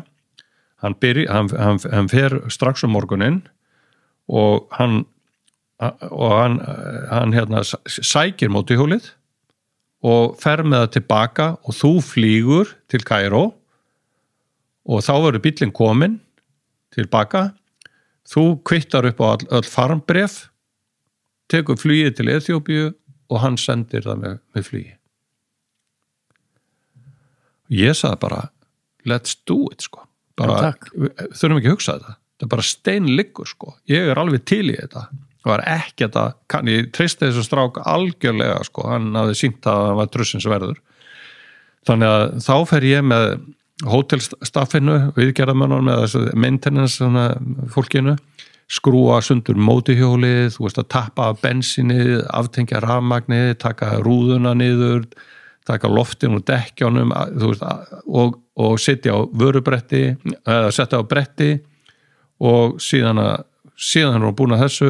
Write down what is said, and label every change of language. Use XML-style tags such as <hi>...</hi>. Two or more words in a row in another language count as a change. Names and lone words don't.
<is>Hann fer strax morguninn og hann sækir mótorhjólið og fer með það tilbaka og þú flýgur til Kaíró og þá verður bíllinn kominn tilbaka, þú kvittar upp á öll farmbréf, tekur flugið til Eþíópíu og hann sendir það með flugi. Ég sagði bara,</is> <en>let's do it</en> <is>sko, bara, þurfum ekki að hugsa þetta, það er bara steinliggur sko, ég er alveg til í þetta. Það var ekki ég treysti þessu strák algjörlega sko, hann hafði sýnt að hann var trussins verður. Þannig að þá fer ég með hótelstaffinu, viðgerðarmönnum með þessu maintenance fólkinu, skrúa sundur mótorhjólið, þú veist að tappa bensínið, aftengja rafmagnið, taka rúðuna niður, taka loftin og dekkjánum, þú veist, og setja á vörubretti, setja á bretti og síðan er hún búin að þessu.</is>